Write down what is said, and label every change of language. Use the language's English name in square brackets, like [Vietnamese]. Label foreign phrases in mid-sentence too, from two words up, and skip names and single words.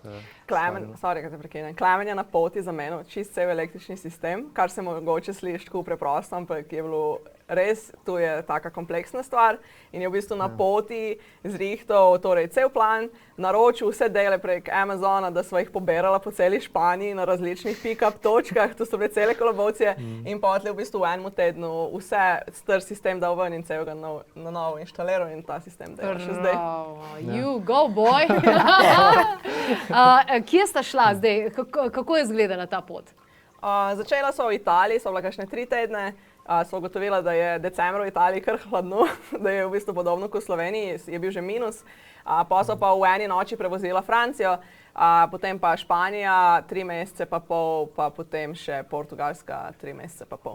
[Slovenian] Klemen je na poti za meno čist cel električni sistem, kar se mogoče sliši tako preprosto, ampak je bilo res, to je taka kompleksna stvar in je v bistvu na poti zrihtal torej cel plan, naročil vse dele prek Amazona, da sva jih poberala po celi Španiji na različnih pick-up točkah, to so bile cele kolobocije in potem v bistvu v enem tednu vse star sistem dal ven in celega na novo inštaliral in ta sistem dela še zdaj. [English] You go boy! [Slovenian] Kje sta šla zdaj? Kako je izgledala ta pot? Začela so v Italiji, so bila kakšne 3 tedne. So ugotovila, da je decembra v Italiji kar hladno, da je v bistvu podobno kot v Sloveniji, je bil že minus. Pa so pa v eni noči prevozila Francijo, potem pa Španija 3 mesece pa pol, pa potem še Portugalska 3 mesece pa pol.